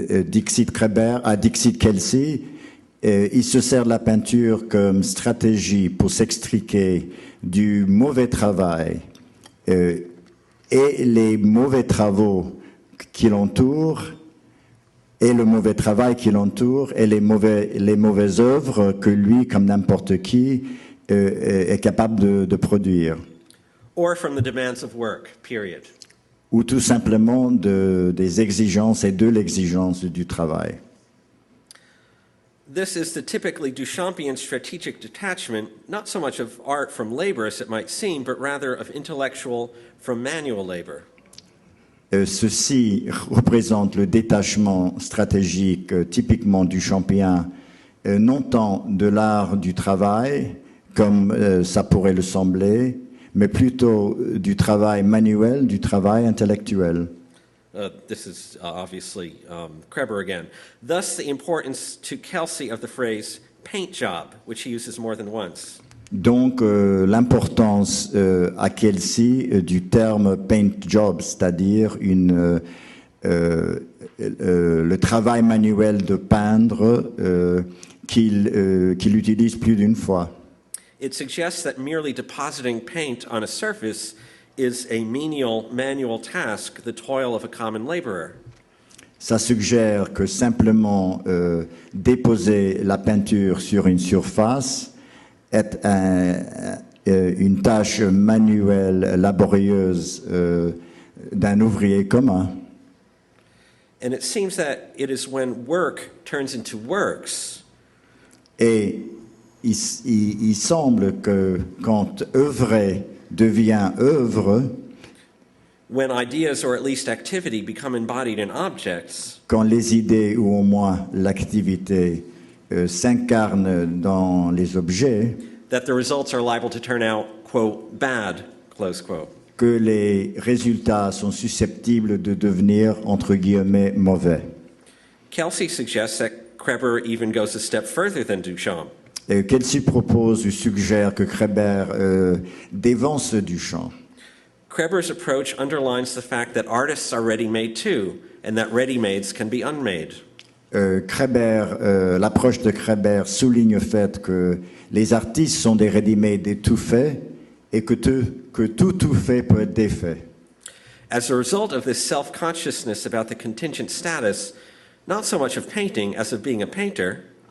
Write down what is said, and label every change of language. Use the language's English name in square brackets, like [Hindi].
[French] Dixit Kelsey, il se sert de la peinture comme stratégie pour s'extriquer du mauvais travail et les mauvais travaux qui l'entourent, et le mauvais travail qui l'entoure, et les mauvaises œuvres que lui, comme n'importe qui, est capable de produire. [English] Or from the demands of work, period. [French] Ou tout simplement des exigences et de l'exigence du travail. [English] This is the typically Duchampian strategic detachment, not so much of art from labor as it might seem, but rather of intellectual from manual labor. [French] Ceci représente le détachement stratégique typiquement duchampien, non tant de l'art du travail, comme ça pourrait le sembler, mais plutôt du travail manuel, du travail intellectuel. [English] This is obviously Kreber again. Thus, the importance to Kelsey of the phrase paint job, which he uses more than once. [French] Donc, l'importance à Kelsey du terme paint job, c'est-à-dire le travail manuel de peindre qu'il utilise plus d'une fois. [English] It suggests that merely depositing paint on a surface is a menial manual task, the toil of a common laborer. [French] Ça suggère que simplement déposer la peinture sur une surface est une tâche manuelle laborieuse d'un ouvrier commun. [English] And it seems that it is when work turns into works [French] Et il semble que quand œuvrer devient œuvre, [English] when ideas or at least activity become embodied in objects, [French] quand les idées ou au moins l'activité s'incarnent dans les objets, [English] that the results are liable to turn out, quote, bad, close quote. [French] que les résultats sont susceptibles de devenir, entre guillemets, mauvais. [English] Kelsey suggests that Kreber even goes a step further than Duchamp. [French] Kelsey propose ou suggère que Kreber dévance Duchamp. [English] Kreber's approach underlines the fact that artists are ready-made too, and that ready-mades can be unmade. [French] L'approche de Kreber souligne le fait que les artistes sont des ready-made, des tout-faits, et que tout fait peut être défait. [English] As a result of this self-consciousness about the contingent status, not so much of painting as of being a painter,